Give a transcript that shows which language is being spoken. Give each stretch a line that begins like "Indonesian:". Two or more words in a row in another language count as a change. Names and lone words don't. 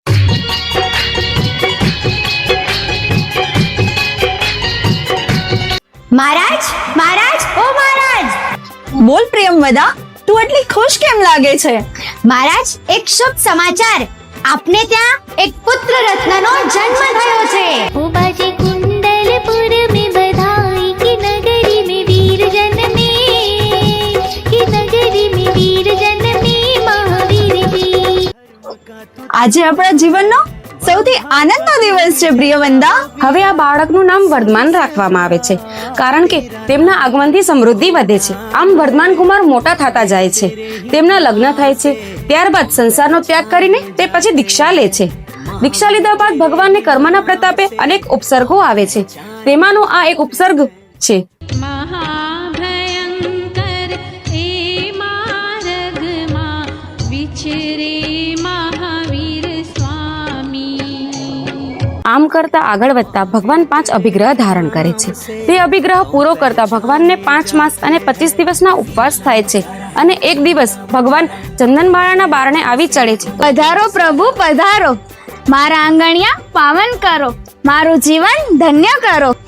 Gujarati: મહારાજ, મહારાજ, ઓ મહારાજ! બોલ પ્રિયમવદા, તું આટલી ખુશ કેમ લાગે છે? મહારાજ, એક શુભ સમાચાર. આપને ત્યાં એક પુત્ર રત્નનો જન્મ થયો છે.
Hindi: ओ बाजे कुंडलपुर में बधाई की नगरी में वीर जन्मे, की नगरी में वीर जन्मे महावीर जी.
Gujarati: આજે આપણા જીવનનો સૌથી આનંદનો દિવસ છે પ્રિયવંદા. હવે આ બાળકનું નામ વર્ધમાન રાખવામાં આવે છે, કારણ કે તેમના આગમનથી સમૃદ્ધિ વધે છે. આમ વર્ધમાન કુમાર મોટા થતા જાય છે, તેમના લગ્ન થાય છે. ત્યારબાદ સંસારનો ત્યાગ કરીને તે પછી દીક્ષા લે છે. દીક્ષા લીધા બાદ ભગવાનને કર્મના પ્રતાપે અનેક ઉપસર્ગો આવે છે. તેમાંનો આ એક ઉપસર્ગ છે. મહાભયંકર એ માર્ગમા વિચરે મહાવીર સ્વામી. આમ કરતા આગળ વધતા ભગવાન 5 અભિગ્રહ ધારણ કરે છે. તે અભિગ્રહ પૂરો કરતા ભગવાનને 5 માસ અને 25 દિવસના ઉપવાસ થાય છે, અને એક દિવસ ભગવાન ચંદનબાળાના બારણે આવી ચડે છે. પધારો પ્રભુ, પધારો. મારા આંગણિયા પાવન કરો, મારું જીવન ધન્ય કરો.